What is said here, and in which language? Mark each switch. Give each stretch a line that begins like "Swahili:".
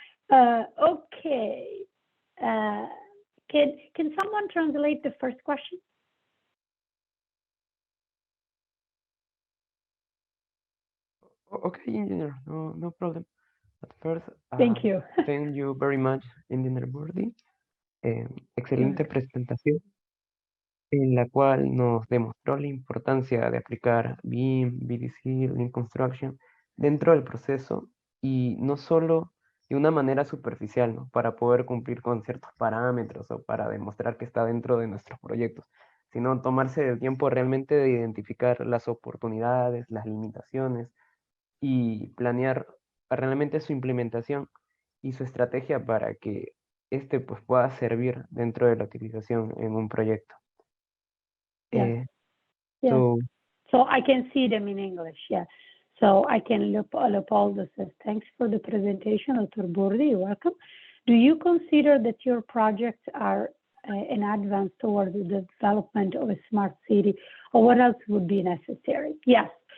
English: Okay. Can someone translate the first question? Okay, engineer, no problem. At first, Thank you. thank you very much, engineer Burdi.
Spanish: Excelente presentación, en la cual nos demostró la importancia de aplicar BIM, VDC, Lean Construction dentro del proceso y no solo de una manera superficial, ¿no? Para poder cumplir con ciertos parámetros o para demostrar que está dentro de nuestros proyectos, sino tomarse el tiempo realmente de identificar las oportunidades, las limitaciones y planear realmente su implementación y su estrategia para que este pues pueda servir dentro de la utilización en un proyecto.
English: Yes. Yes. So I can see them in English, yeah. So I can, Leopoldo says, thanks for the presentation, Dr. Burdi, you're welcome. Do you consider that your projects are an advance towards the development of a smart city, or what else would be necessary? Yes.